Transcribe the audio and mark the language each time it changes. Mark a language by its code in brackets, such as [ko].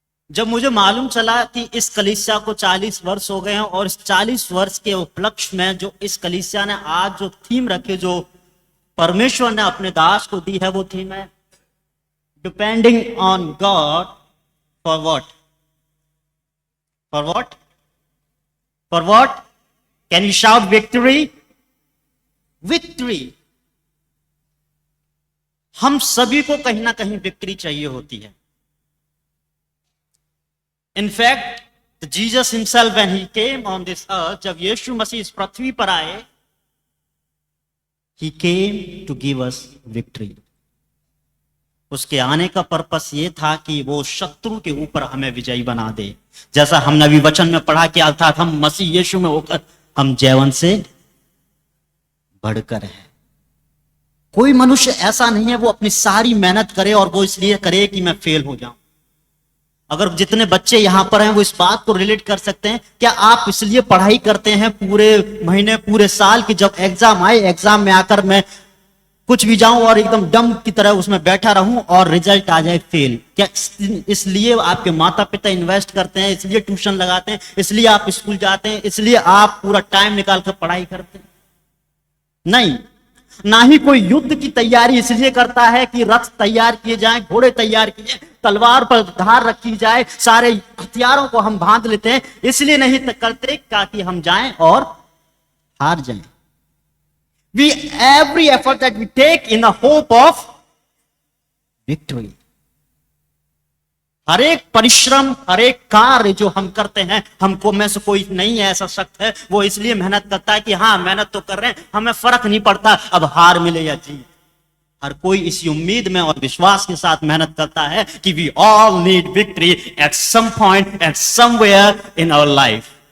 [hi] जब मुझे मालूम चला कि इस कलीसिया को 40 वर्ष हो गए हैं, और इस 40 वर्ष के उपलक्ष्य में जो इस कलीसिया ने आज जो थीम रखी, जो परमेश्वर ने अपने दास को दी है, वो थीम है [en] Depending on God for what? For what? For what? Can you shout victory? Victory. [hi] हम सभी को कहीं ना कहीं विक्ट्री चाहिए होती है। [en] In fact, Jesus himself, when he came on this earth, [hi] जब यीशु मसीह इस पृथ्वी पर आए, [en] he came to give us victory. [hi] उसके आने का पर्पस ये था कि वो शत्रु के ऊपर हमें विजयी बना दे। जैसा हमने अभी वचन में पढ़ा कि अर्थात हम मसीह यीशु में होकर हम जयवंत से बढ़कर हैं। कोई मनुष्य ऐसा नहीं है वो अपनी सारी मेहनत करे और वो इसलिए करे कि मैं फेल हो जाऊं। अगर जितने बच्चे यहां पर हैं वो इस बात को रिलेट कर सकते हैं, क्या आप इसलिए पढ़ाई करते हैं पूरे महीने, पूरे साल की जब एग्जाम आए, एग्जाम में आकर मैं कुछ भी जाऊं और एकदम डम की तरह उसमें बैठा रहूं और रिजल्ट आ जाए फेल? क्या इसलिए आपके माता पिता इन्वेस्ट करते हैं, इसलिए ट्यूशन लगाते हैं, इसलिए आप स्कूल जाते हैं, इसलिए आप पूरा टाइम निकाल कर पढ़ाई करते हैं? नहीं। ना ही कोई युद्ध की तैयारी इसलिए करता है कि रथ तैयार किए जाएं, घोड़े तैयार किए, तलवार पर धार रखी जाए, सारे हथियारों को हम बांध लेते हैं, इसलिए नहीं करते ताकि हम जाएं और हार जाएं। [en] We every effort that we take in the hope of victory. [hi] हर एक परिश्रम, हर एक कार्य जो हम करते हैं, हमको में से कोई नहीं है ऐसा शख्स है वो इसलिए मेहनत करता है कि हाँ मेहनत तो कर रहे हैं, हमें फर्क नहीं पड़ता अब हार मिले या जीत। हर कोई इसी उम्मीद में और विश्वास के साथ मेहनत करता है कि [en] We all need victory at some point at somewhere in our life.